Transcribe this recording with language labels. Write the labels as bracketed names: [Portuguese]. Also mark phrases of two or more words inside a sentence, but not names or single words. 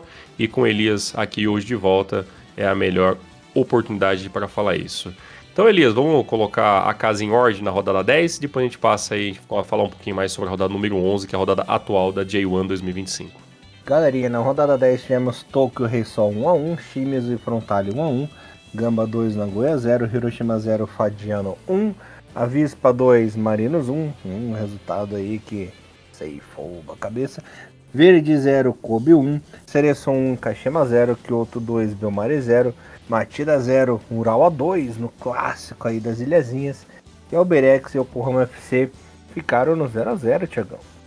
[Portuguese] E com Elias aqui hoje de volta, é a melhor oportunidade para falar isso. Então, Elias, vamos colocar a casa em ordem na rodada 10, depois a gente passa aí a falar um pouquinho mais sobre a rodada número 11, que é a rodada atual da J1 2025. Galerinha, na rodada 10 tivemos Tokyo Reysol 1x1, Shimizu e Frontale 1x1, Gamba 2, Nagoya 0, Hiroshima 0, Fadiano 1, Avispa 2, Marinos 1, um resultado aí que ceifou a cabeça, Verde 0, Kobe 1, Cereçon 1, Kashima 0, Kyoto 2, Belmare 0, Matida 0, Urawa 2, no clássico aí das ilhazinhas, e Alberex e Yokohama FC ficaram no 0x0, Thiagão.